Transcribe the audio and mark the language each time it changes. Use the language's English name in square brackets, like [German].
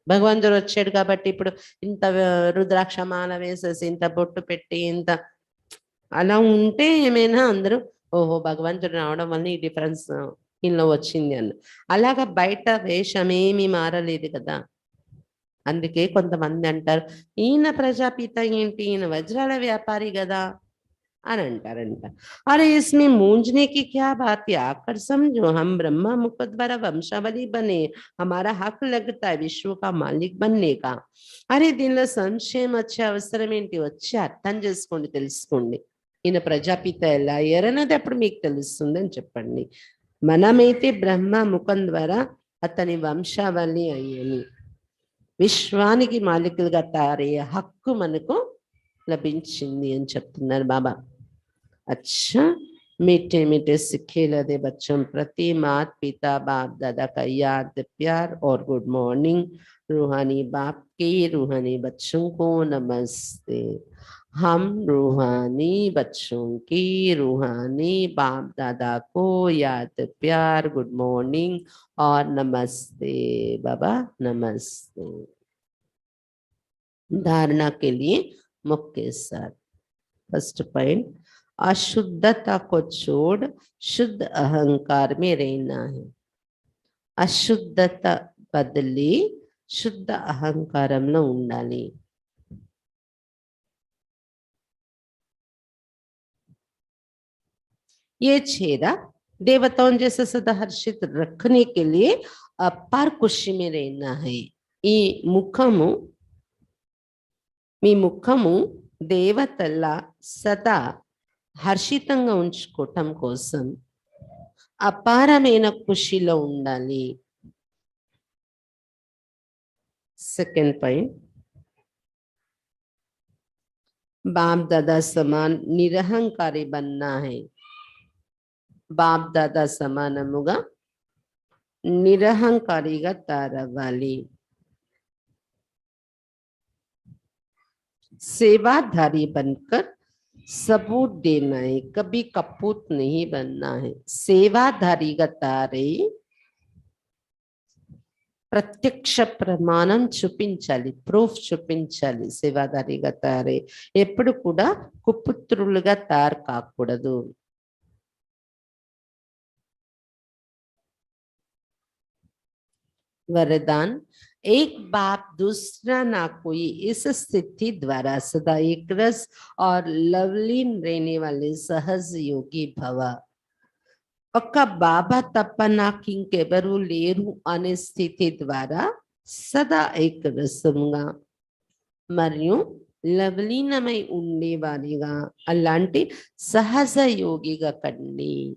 [Telugu] భగవంతుడు వచ్చాడు కాబట్టి ఇప్పుడు ఇంత రుద్రాక్ష మాల వేసేసి ఇంత బొట్టు పెట్టి ఇంత అలా ఉంటే ఏమైనా అందరూ ఓహో భగవంతుడు రావడం వల్ల ఈ డిఫరెన్స్ ఇంట్లో వచ్చింది అన్న. అలాగా బయట వేషమేమీ మారలేదు కదా. అందుకే కొంతమంది అంటారు ఈయన ప్రజాపిత ఏంటి, ఈయన వజ్రాల వ్యాపారి కదా అని అంటారంట. [Hindi] अरे इसमें मूंझने की क्या बात है, आकर समझो हम ब्रह्मा मुख द्वारा वंशावली बने, हमारा हक लगता है विश्व का मालिक बनने का। [Telugu] अरे దీనిలో సంశయం వచ్చే అవసరం ఏంటి, వచ్చి అర్థం చేసుకోండి, తెలుసుకోండి ఈయన ప్రజాపిత ఎలా అయ్యారన్నది అప్పుడు మీకు తెలుస్తుంది అని చెప్పండి. మనమైతే బ్రహ్మ ముఖం ద్వారా అతని వంశావళి అయ్యని విశ్వానికి మాలికులుగా తయారయ్యే హక్కు మనకు లభించింది అని చెప్తున్నారు బాబా. [Hindi] अच्छा मीठे मीठे सिक्खे लदे बच्चों प्रति मात पिता बाप दादा का याद प्यार और गुड मॉर्निंग। रूहानी बाप के रूहानी बच्चों को नमस्ते। हम रूहानी बच्चों की रूहानी बाप दादा को याद प्यार गुड मॉर्निंग और नमस्ते बाबा नमस्ते। धारणा के लिए मुख्य साथ फर्स्ट पॉइंट, अशुद्धता को छोड़ शुद्ध अहंकार में रहना है। [Telugu] అశుద్ధత బదిలి శుద్ధ అహంకారంలో ఉండాలి. [Hindi] ये चेहरा देवताओं जैसे सदा हर्षित रखने के लिए अपार खुशी में रहना है. [Telugu] ఈ ముఖము మీ ముఖము దేవతల సదా హర్షితంగా ఉంచుకోవటం కోసం అపారమైన ఖుషిలో ఉండాలి. [English] second point, [Hindi] बाप दादा समान निरहंकारी बनना है. [Telugu] బాప్ దాదా సమానముగా నిరహంకారిగా తయారవ్వాలి. [Hindi] सेवाधारी बनकर सबूत देना है, कभी कपूत नहीं बनना है. [Telugu] సేవాధారిగా తారై ప్రత్యక్ష ప్రమాణం చూపించాలి, ప్రూఫ్ చూపించాలి. సేవాధారిగా తారై ఎప్పుడు కూడా కుపుత్రులుగా తయారు కాకూడదు. [Hindi] वरदान, एक बाप दूसरा ना कोई, इस स्थिति द्वारा सदा एक रस और लवलीन रहने वाले सहज योगी भव. [Telugu] ఒక్క బాబా తప్ప నాకు ఇంకెవరూ లేరు అనే స్థితి ద్వారా సదా ఏకరసంగా మరియు లవలీనమై ఉండేవారిగా అలాంటి సహజ యోగిగా కండి.